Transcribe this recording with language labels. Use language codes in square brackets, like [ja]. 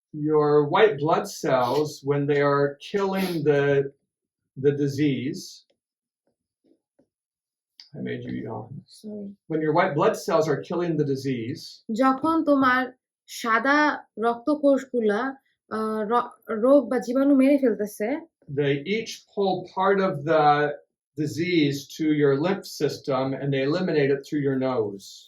[en] Your white blood cells, when they are killing the disease, I made you yawn. Sorry. When your white blood cells are killing the disease, [bn] যখন তোমার সাদা রক্তকোষগুলা রোগ বা জীবাণু মেরে ফেলতেছে, [en] they each pull part of the disease to your lymph system and they eliminate it through your nose.